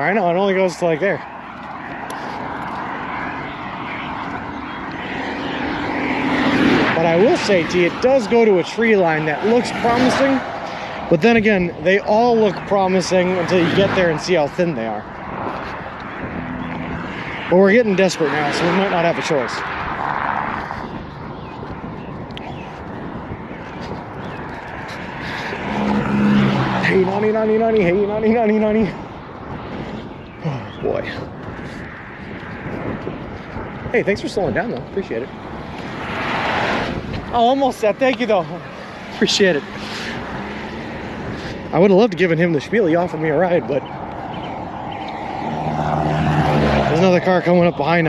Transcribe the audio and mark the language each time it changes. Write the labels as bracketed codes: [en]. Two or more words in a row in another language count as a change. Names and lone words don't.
[en] I know, it only goes to like there. But I will say to you, it does go to a tree line that looks promising. But then again, they all look promising until you get there and see how thin they are. But we're getting desperate now, so we might not have a choice. Hey, nani, nani, nani, hey, nani, nani, nani. Oh, boy. Hey, thanks for slowing down, though. Appreciate it. Oh, almost set. Thank you, though. Appreciate it. I would have loved to given him the spiel. He offered me a ride, but there's another car coming up behind him.